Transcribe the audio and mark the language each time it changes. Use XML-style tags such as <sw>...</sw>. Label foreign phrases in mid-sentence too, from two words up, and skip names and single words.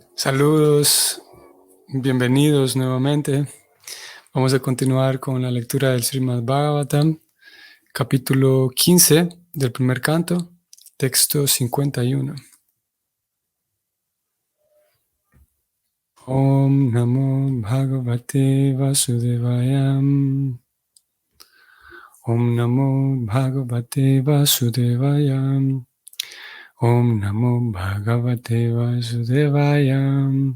<es>Saludos, bienvenidos nuevamente. Vamos a continuar con la lectura del Srimad Bhagavatam, capítulo 15 del primer canto, texto 51.</es> <sa>Om Namo Bhagavate Vasudevaya. Om Namo Bhagavate Vasudevaya. Om Namo Bhagavate Vasudevaya.</sa>